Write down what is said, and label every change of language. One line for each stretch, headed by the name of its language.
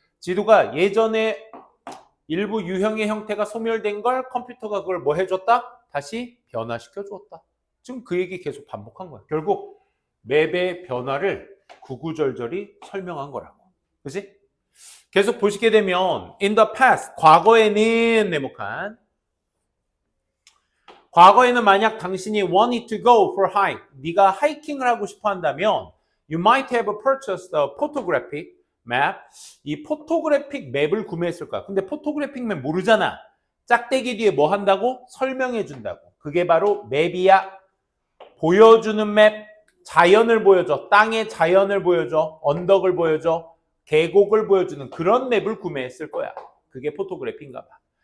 Korean: 지도가 예전에 일부 유형의 형태가 소멸된 걸 컴퓨터가 그걸 뭐 해줬다? 다시 변화시켜 줬다. 지금 그 얘기 계속 반복한 거야. 결국 맵의 변화를 구구절절히 설명한 거라고. 그치? 계속 보시게 되면
English: in the past,
Korean: 과거에는 네모칸. 과거에는 만약 당신이
English: wanted to go for hike,
Korean: 네가 하이킹을 하고 싶어 한다면
English: you might have purchased a photographic map.
Korean: 이 포토그래픽 맵을 구매했을 거야. 근데 포토그래픽 맵 모르잖아. 짝대기 뒤에 뭐 한다고? 설명해 준다고. 그게 바로 맵이야. 보여주는 맵. 자연을 보여줘. 땅의 자연을 보여줘. 언덕을 보여줘. 계곡을 보여주는 그런 맵을 구매했을 거야. 그게 포토그래피인가 봐.